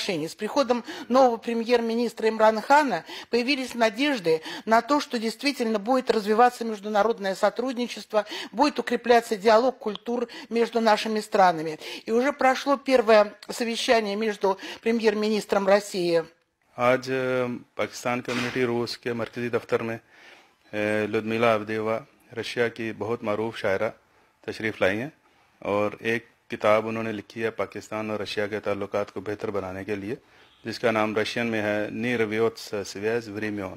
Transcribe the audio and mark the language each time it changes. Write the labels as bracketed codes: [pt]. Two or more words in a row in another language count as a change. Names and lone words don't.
[ru] С приходом нового премьер-министра Имрана Хана появились надежды на то, что действительно будет развиваться международное сотрудничество, будет укрепляться диалог культур между нашими странами. И уже прошло первое совещание между премьер-министром России. [ur] آج پاکستان کمیونٹی روس کے مرکزی دفتر میں لڈمیلا اودیوا رشیا کی بہت معروف شاعرہ تشریف لائی ہیں اور ایک کتاب انہوں نے لکھی ہے پاکستان اور رشیا کے تعلقات کو بہتر بنانے کے لیے، جس کا نام رشین میں ہے نی رویوتس سویاز وریمیون۔